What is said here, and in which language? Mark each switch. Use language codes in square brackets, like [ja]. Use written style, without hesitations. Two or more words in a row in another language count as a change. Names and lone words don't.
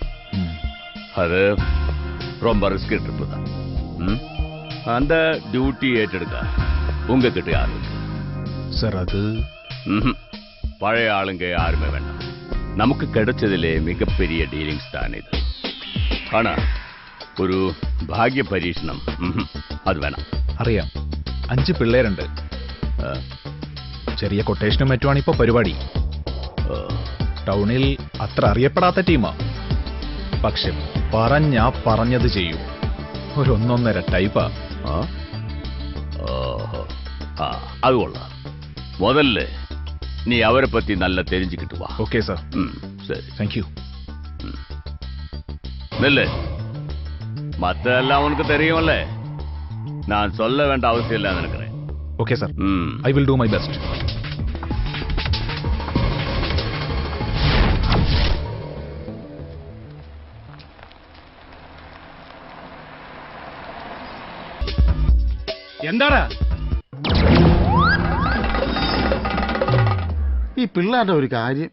[ta] அது ரொம்ப [en] risk trip [ta] தான். அந்த டியூட்டி ஏற்றெடுக்க உங்ககிட்ட யாரு சார்? அது பழைய ஆளுங்க யாருமே வேண்டாம். நமக்கு கிடைச்சதிலே மிகப்பெரிய டீலிங்ஸ் தான் இது. [ml] ஆனா ഒരു ഭാഗ്യ പരീക്ഷണം അത് വേണം. അറിയാം. 5 പിള്ളേരുണ്ട്. ചെറിയ കൊട്ടേഷനും മറ്റുമാണ് ഇപ്പൊ പരിപാടി. ടൗണിൽ അത്ര അറിയപ്പെടാത്ത ടീമാ. പക്ഷെ പറഞ്ഞത് ചെയ്യും. ഒരു 1.5 ടൈപ്പാ. അത് കൊള്ളാം. [ta] முதல்ல நீ அவரை பத்தி நல்லா தெரிஞ்சுக்கிட்டு வா. [en] okay sir. [ta] சரி, [en] thank you. [ta] நெல்லு மத்தெல்லாம் உனக்கு தெரியும்ல, நான் சொல்ல வேண்டிய அவசியம் இல்ல நினைக்கிறேன். [en] okay sir, I will do my best. [ml] എന്താടാ ഈ പിള്ളേരുടെ ഒരു കാര്യം?